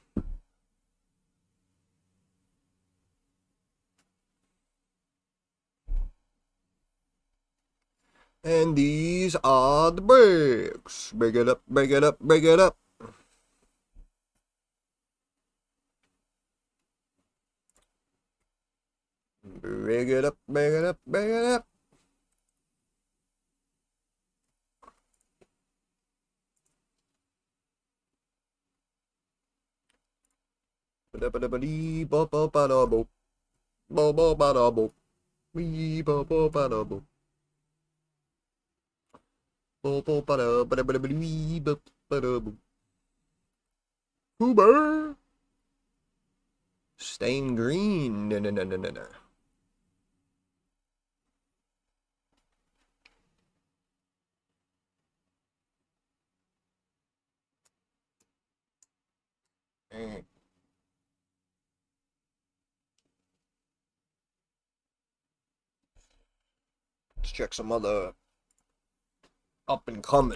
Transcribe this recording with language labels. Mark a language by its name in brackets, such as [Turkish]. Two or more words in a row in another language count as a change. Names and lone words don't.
[English] And these are the bricks. Break it up, break it up, break it up. Break it up, break it up, break it up. Ba-da-ba-da-ba-dee-ba-ba-ba-da-bo. Ba-ba-ba-da-bo. Wee-ba-ba-ba-da-bo. Ba-ba-ba-da-ba-da-ba-da-ba-dee-ba-ba-da-bo. Hoober. Stain green. No, no, no, no, no, no. Mm. Let's check some other up and comers.